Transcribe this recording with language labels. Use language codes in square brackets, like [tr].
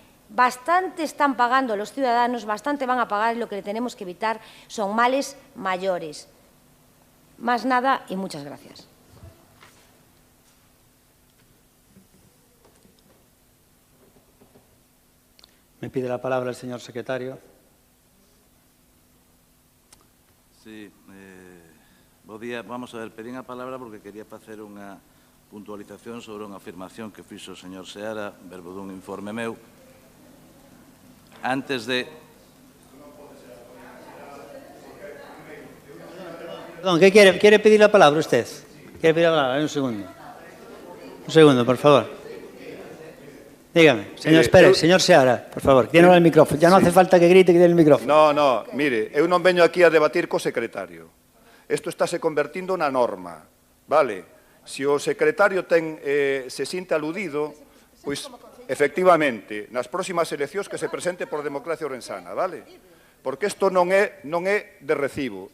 [es] Bastante están pagando los ciudadanos, bastante van a pagar, y lo que tenemos que evitar son males mayores. Más nada y muchas gracias. Me pide la palabra el señor secretario. [gl] Sí, bo día. Vamos a ver, pedín a palabra porque quería facer unha puntualización sobre unha afirmación que fixo o señor Seara, verbo dun informe meu. Antes de... [es] Perdón, ¿qué quiere? ¿Quiere pedir la palabra usted? ¿Quiere pedir la palabra? Un segundo. Un segundo, por favor. Dígame, señor Pérez, señor Seara, por favor, tiene el micrófono. Ya no hace falta que grite que tiene el micrófono. [gl] No, mire, eu non veño aquí a debatir co secretario. Isto estáse convertindo na norma, vale? Se o secretario se sinte aludido, pois, efectivamente, nas próximas eleccións que se presente por Democracia Ourensana, vale? Porque isto non é de recibo.